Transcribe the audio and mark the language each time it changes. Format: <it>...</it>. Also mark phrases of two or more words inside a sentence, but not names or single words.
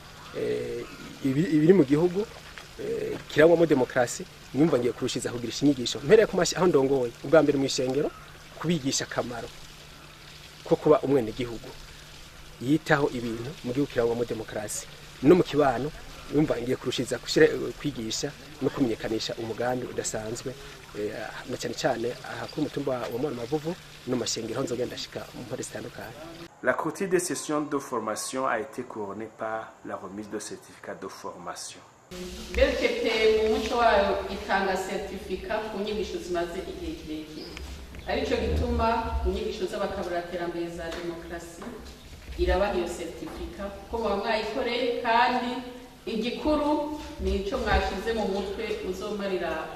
<rn>ibiri mu gihugu kirangwamo demokarasi nyumva ngiye kurushiriza kugirisha inyigisho mpereye ku mashi aho ndongoye ubwa mbere mu ishengero kubigisha akamaro ko kuba umwene gihugu yitaho ibintu mu gihugu kirangwamo demokarasi no mu kibano yumva ngiye kurushiriza kwigisha no kumenyekanisha umugambi udasanzwe na cyane cyane aha kuri mutumba wa Mwana Mavuvu no mashengero nzogenda shika mu mpore zitandukanye.</rn> <fr>La clôture des sessions de formation a été couronnée par la remise de certificats de formation.</fr> <rn>BRTP mu muco wayo itanga certificat ku nyigisho zimaze igihe kirekire arico gituma ku nyigisho z'abakabura terambere za demokarasi irabaha iyo certificat kuko muba mwayikoreye kandi igikuru ni ico mwashize mu mutwe muzomarira</rn>